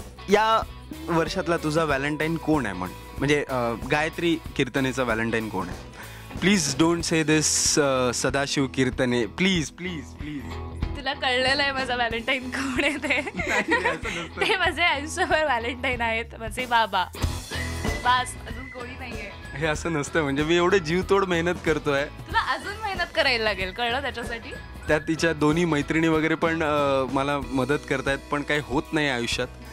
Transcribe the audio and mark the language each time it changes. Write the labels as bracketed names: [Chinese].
[Marathi] या वर्षातला तुझा व्हॅलेंटाईन कोण आहे? म्हणजे गायत्री कीर्तनेचा व्हॅलेंटाईन कोण आहे? [English] Please don't say this Sadashiv Kirtane, please please please. [Marathi] तुला कळलेलं आहे माझा व्हॅलेंटाईन कोण आहे ते. ते माझे आयुष्यभर व्हॅलेंटाईन आहेत, माझे बाबा. बास, अजून कोणी नाहीये. हे असं नसतं, म्हणजे मी एवढे जीवतोड मेहनत करतोय. तुला अजून मेहनत करायला लागेल, कळलं त्याच्यासाठी. त्यात तिच्या दोन्ही मैत्रिणी वगैरे पण मला मदत करतायत, पण काही होत नाही आयुष्यात.